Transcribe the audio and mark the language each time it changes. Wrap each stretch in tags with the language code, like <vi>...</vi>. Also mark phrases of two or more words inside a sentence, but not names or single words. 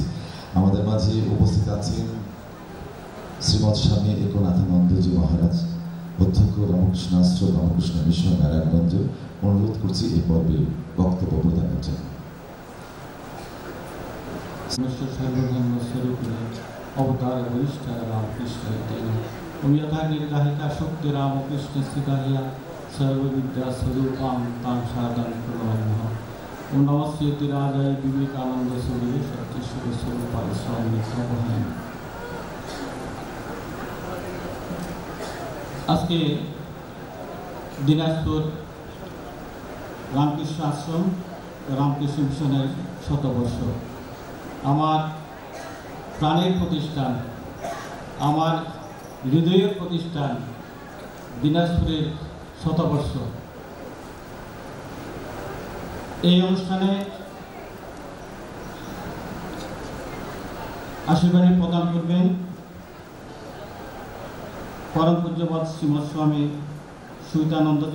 <bn>আমাদের মাঝে উপস্থিত আছেন শ্রীমৎ স্বামী একনাথানন্দজি মহারাজ, অধ্যক্ষ রামকৃষ্ণ আশ্রম রামকৃষ্ণ মিশন নারায়ণগঞ্জ। অনুরোধ করছি এই পর্বে বক্তব্য প্রদানের জন্য।</bn> <sa>अवतार वरिष्ठ रामकृष्ण यथा निर्गाहिका शक्ति रामकृष्ण स्थिता सर्वविद्या स्वरूपां तां साधन प्रणम्य ओम नमस्ते राजाय विवेकानंद सूर्य सत्येश्वर स्वरूपाय स्वामी प्रभुः।</sa> <bn>আজকে দিনাজপুর রামকৃষ্ণ আশ্রম রামকৃষ্ণ মিশনের 100 বর্ষ। আমার প্রাণের প্রতিষ্ঠান, আমার হৃদয়ের প্রতিষ্ঠান দিনাজপুরের 100 বর্ষ। এই অনুষ্ঠানে আশীর্বাদ প্রদান করবেন পরম পূজ্যপাদ শ্রীমৎ স্বামী সুবিতানন্দজি</bn>